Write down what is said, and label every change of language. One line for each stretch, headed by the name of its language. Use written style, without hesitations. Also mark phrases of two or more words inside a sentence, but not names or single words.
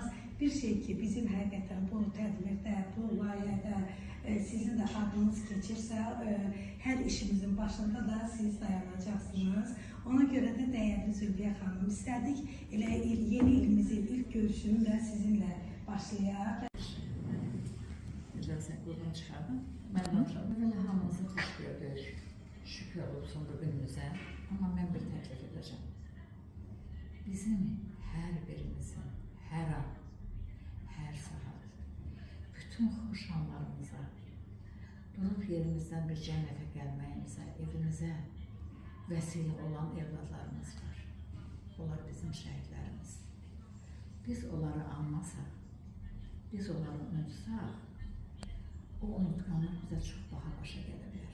Azerbaijani: Bir şey ki, bizim həqiqətən bu tədbirdə, bu layihədə sizin də adınız keçirsə, hər işimizin başında da siz dayanacaqsınız. Ona görə də dəyərli Zülfiyə xanım istədik, elə yeni ilimizin ilk görüşünü də sizinlə başlayaq.
Turkish: Güzel, sen buradan çıkardın. Ben de oturalım.
Azerbaijani: Böyle hamınızı xoş gördük. Şükür olsun bugünümüze.
Turkish: Ama ben bir təklif edeceğim.
Azerbaijani: Bizim her birimizin, her an, her saat, bütün xoş anlarımıza, durup yerimizden bir cənnətə gəlməyimizə, evimizə vəsilə olan evladlarımız var. Onlar bizim şəhidlərimiz. Biz onları anmasaq, biz onları unutsaq, o unutqanlıq bizə çox baha başa gələ bilər.